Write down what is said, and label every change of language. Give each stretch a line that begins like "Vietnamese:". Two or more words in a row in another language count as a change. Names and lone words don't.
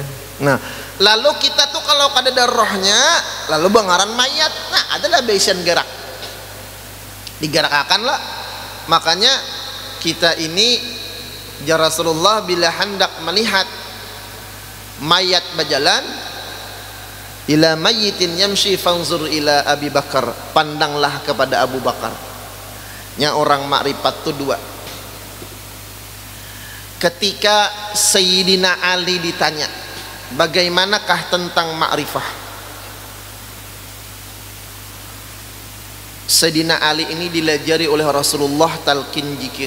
Banjar: Nah, lalu kita tuh kalau kada ada rohnya, lalu bangaran mayat, nah adalah basian gerak, digerakkan lah.
Indonesian: Makanya kita ini ya Rasulullah bila hendak melihat mayat berjalan,
Arabic: إلى ميت يمشي فانظر إلى أبي بكر,
Indonesian: pandanglah kepada Abu Bakar. Nya orang makrifat tuh dua. Ketika Sayyidina Ali ditanya bagaimanakah tentang makrifah, Sayyidina Ali ini dilajari oleh Rasulullah talqin zikir.